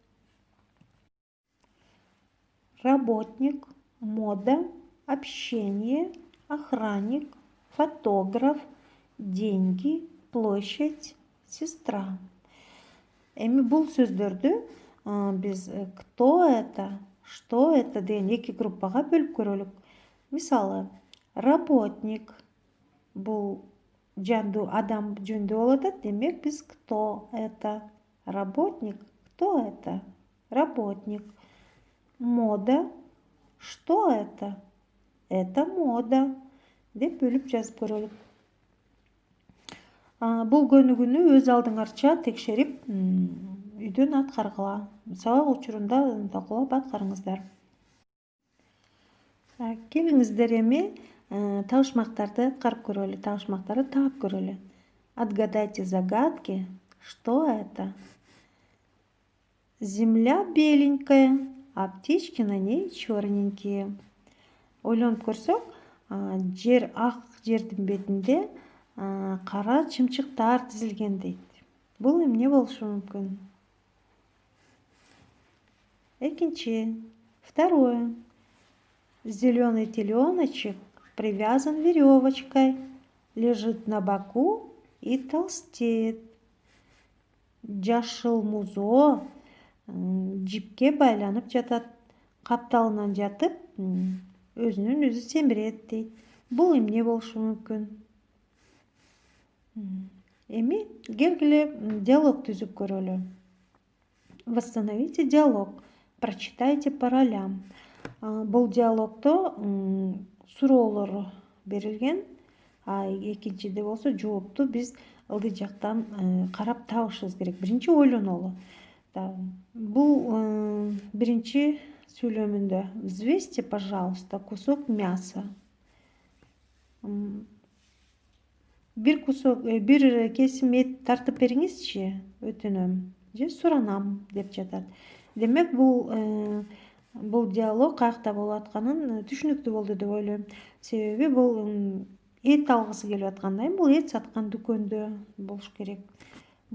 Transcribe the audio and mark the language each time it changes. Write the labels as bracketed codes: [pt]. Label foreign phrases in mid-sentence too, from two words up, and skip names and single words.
[ru] Работник, мода, общение, охранник, фотограф, деньги, площадь, сестра. [ky] Эми бул сөздөрдү биз [ru] кто это, что это [ky] деген эки группага бөлүп көрөлүк. Мисалы, работник бул жандуу адам жөнүндө болуп атат. Демек биз [ru] кто это? Работник. Кто это? Работник. Мода. Что это? Это мода [ky] деп бөлүп жазып көрөлүк. Бул көнүгүүнү өз алдыңарча текшерип үйдөн аткаргыла. Сабак учурунда талкуулап аткарыңыздар. Келиңиздер эми табышмактарды аткарып көрөлү, табышмактарды таап көрөлү. [ru] Отгадайте загадки. Что это? Земля беленькая, а птички на ней черненькие. [ky] Ойлонуп көрсөк, жер ак жердин бетинде кара чымчыктар тизилген дейт. Бул эмне болушу мүмкүн? Экинчи. [ru] Второе. Зеленый теленочек привязан веревочкой, лежит на боку и толстеет. [ky] Жашыл музо жипке байланып жатат, капталынан жатып, өзүнүн өзү семирет дейт. Бул эмне болушу мүмкүн? Эми келгиле диалог түзүп көрөлү. [ru] Восстановите диалог. Прочитайте по ролям. [ky] Бул диалогдо суроолор берилген, экинчиде болсо жоопту биз ылдый жактан карап табышыбыз керек. Биринчи ойлонолу. Бул биринчи сүйлөмүндө [ru] взвесьте, пожалуйста, кусок мяса. [ky] Бир кесим эт тартып бериңизчи, өтүнөм же суранам деп жатат. Демек бул диалог каякта болуп атканын түшүнүктүү болду деп ойлойм. Себеби бул эт алгысы келип аткан да, бул эт саткан дүкөндө болуш керек.